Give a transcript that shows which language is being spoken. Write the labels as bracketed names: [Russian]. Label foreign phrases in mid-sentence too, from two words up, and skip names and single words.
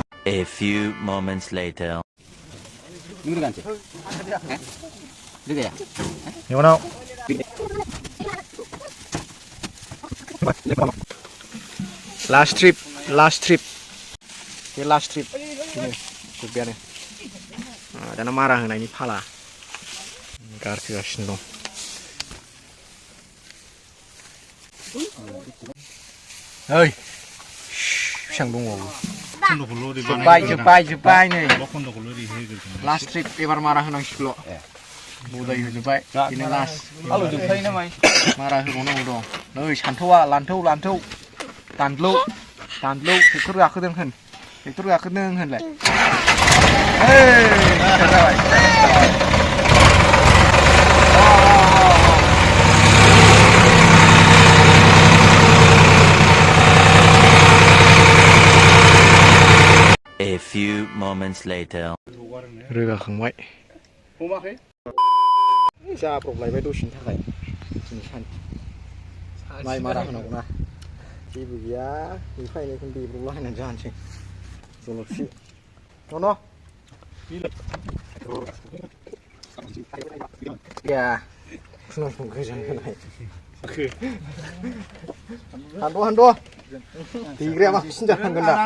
[English] A few moments later. [Korean] 누구 간지? 누구야? 영원아. [English] last trip [Bodo] bे [English] last trip [Bodo] ini जोब्बायानो दाना मारा होनायनि फाला गारखोगासिनो दं ओइ बेसेबां दंबावो जोब्बाय नै [English] last trip [Bodo] एबार मारा होनांसिगौल' बदाय होजोब्बाय बेनो last जोबखायो ना माइ मारा होबावनांगौ दं नै सान्थौआ लान्थौ दानलौ ट्रेक्टर गाखोदों होनलाय जाबाय [English] A few moments later. [Bodo] रोगाखांबाय हमाखै जाब्रबलायबाय दसेनि थाखाय दिनै सान माइ मारा होनांगौना जेबो गैया एफा एनैखौनो देब्रबला होनानै जानोसै जलफि न' गैया फुनांखौ गोजोन होनाय हानद' देग्राया माखौसिन जाखांगोन दा